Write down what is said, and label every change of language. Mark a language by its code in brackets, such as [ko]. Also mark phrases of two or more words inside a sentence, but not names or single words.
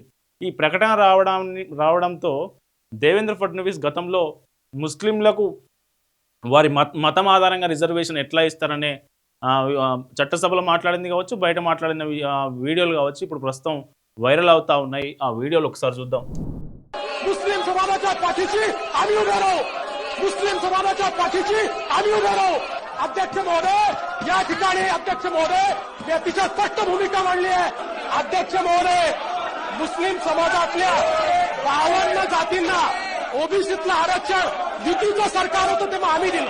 [te] ఈ ప్రకటన రావడంతో దేవేంద్ర ఫడ్నవీస్ గతంలో ముస్లింలకు వారి మతం ఆధారంగా రిజర్వేషన్ ఎట్లా ఇస్తారనే చట్టసభలో మాట్లాడింది కావచ్చు, బయట మాట్లాడిన వీడియోలు కావచ్చు, ఇప్పుడు ప్రస్తుతం వైరల్ అవుతా ఉన్నాయి. ఆ వీడియోలు ఒకసారి చూద్దాం. [mr] मुस्लिम समाजाच्या पाठीशी आम्ही उभे राहू. मुस्लिम समाजाच्या पाठीशी आम्ही उभे राहू. अध्यक्ष महोदय, या ठिकाणी अध्यक्ष महोदय मी अतिशय स्पष्ट भूमिका मांडली आहे. अध्यक्ष महोदय, मुस्लिम समाजातल्या 52 जातींना ओबीसीतलं आरक्षण युतीचं सरकार होतं तेव्हा आम्ही दिलं.